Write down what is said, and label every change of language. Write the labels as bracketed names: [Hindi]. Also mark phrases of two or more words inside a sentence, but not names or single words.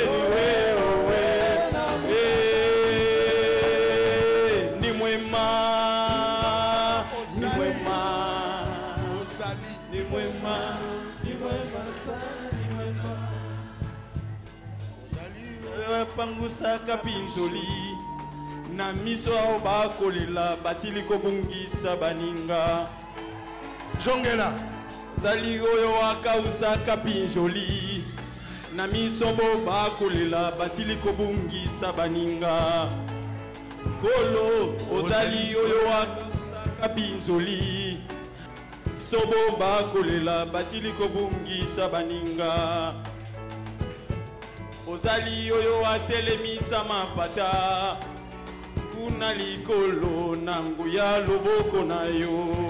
[Swahili] ni mwema ni mwema ni mwema ni mwema sana [Lingala] pangusaka pinzoli na miso ao bakolela basili kobungisa baninga Jongela zali oyo akausaka pinzoli na miso bo bakolela basili kobungisa baninga kolo ozali oyo akausaka pinzoli sobo bakolela basili kobungisa baninga ozali oyo atelemisa mapata kuna likolo na nguya loboko na yo